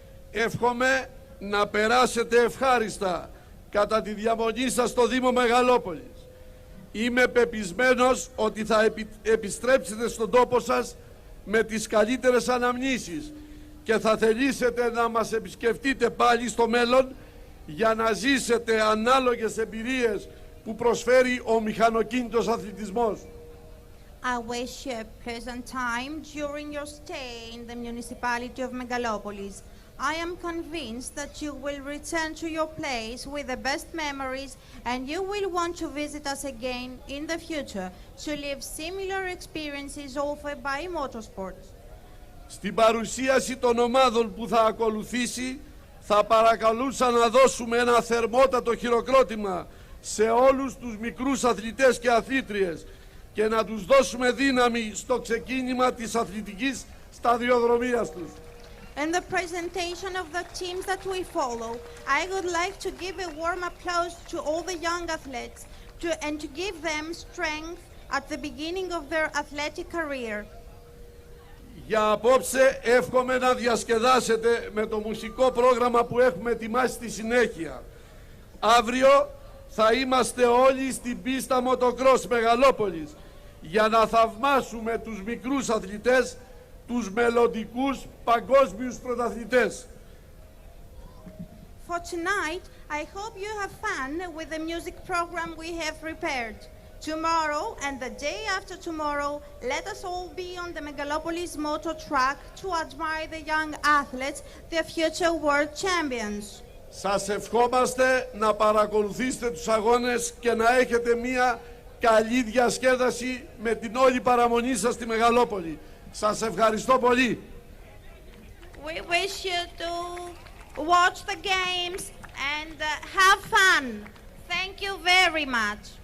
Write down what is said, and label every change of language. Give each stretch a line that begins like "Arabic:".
Greek: Εύχομαι να περάσετε ευχάριστα κατά τη διαμονή σας στο Δήμο Μεγαλόπολης. Είμαι πεπισμένος ότι θα επιστρέψετε στον τόπο σας με τις καλύτερες αναμνήσεις και θα θελήσετε να μας επισκεφτείτε πάλι στο μέλλον για να ζήσετε ανάλογες εμπειρίες που προσφέρει ο μηχανοκίνητος αθλητισμός.
English: I wish you a pleasant time during your stay in the municipality of Megalopolis. I am convinced that you will return to your place with the best memories and you will want to visit us again in the future to live similar experiences offered by motorsports.
Greek: Στην παρουσίαση των ομάδων που θα ακολουθήσει θα παρακαλούσα να δώσουμε ένα θερμότατο χειροκρότημα σε όλους τους μικρούς αθλητές και αθλήτριες και να τους δώσουμε δύναμη στο ξεκίνημα της αθλητικής σταδιοδρομίας τους.
English: In the presentation of the teams that we follow, I would like to give a warm applause to all the young athletes and to give them strength at the beginning of their athletic career.
Greek: Για απόψε εύχομαι να διασκεδάσετε με το μουσικό πρόγραμμα που έχουμε ετοιμάσει στη συνέχεια. Αύριο θα είμαστε όλοι στην πίστα Motocross Μεγαλόπολης για να θαυμάσουμε τους μικρούς αθλητές, τους μελλοντικούς παγκόσμιους πρωταθλητές.
English: For tonight, I hope you have fun with the music program we have prepared. Tomorrow and the day after tomorrow, let us all be on the Megalopolis motor track to admire the young athletes, the future world champions.
Greek: Σας ευχόμαστε να παρακολουθήσετε τους αγώνες και να έχετε μία καλή διασκέδαση με την όλη παραμονή σας στη Μεγαλόπολη. Σας ευχαριστώ πολύ.
English: We wish you to watch the games and have fun. Thank you very much.